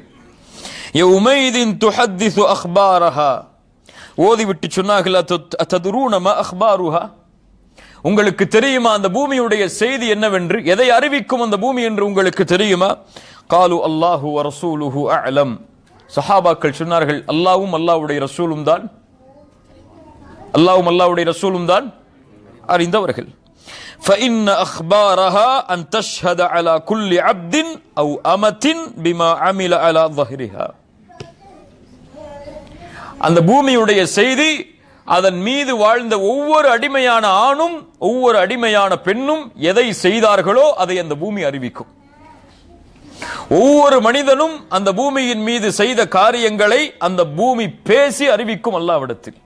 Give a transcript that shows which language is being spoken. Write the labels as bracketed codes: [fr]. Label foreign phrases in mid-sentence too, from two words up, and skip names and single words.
[ar] يومئذ تحدث أخبارها, [ta] ஓதிவிட்டு சொன்னார்கள், [ar] أتدرون ما أخبارها, [ta] உங்களுக்கு தெரியுமா அந்த பூமியுடைய செய்தி என்னவென்று? எதை அறிவிக்கும் அந்த பூமி என்று உங்களுக்கு தெரியுமா? [ar] قالوا الله ورسوله أعلم, [ta] சஹாபாக்கள் சொன்னார்கள், அல்லாஹ்வும் அல்லாஹ்வுடைய ரசூலும் தான், அல்லாஹ்வும் அல்லாஹ்வுடைய ரசூலும் தான் அறிந்தவர்கள். [ar] فإن أخبارها أن تشهد على كل عبد أو أمة بما عمل على ظهرها. [ta] அந்த பூமியுடைய செய்தி, அதன் மீது வாழ்ந்த ஒவ்வொரு அடிமையான ஆணும் ஒவ்வொரு அடிமையான பெண்ணும் எதை செய்தார்களோ அதை அந்த பூமி அறிவிக்கும். ஒவ்வொரு மனிதனும் அந்த பூமியின் மீது செய்த காரியங்களை அந்த பூமி பேசி அறிவிக்கும் அல்லாஹ்விடத்தில்.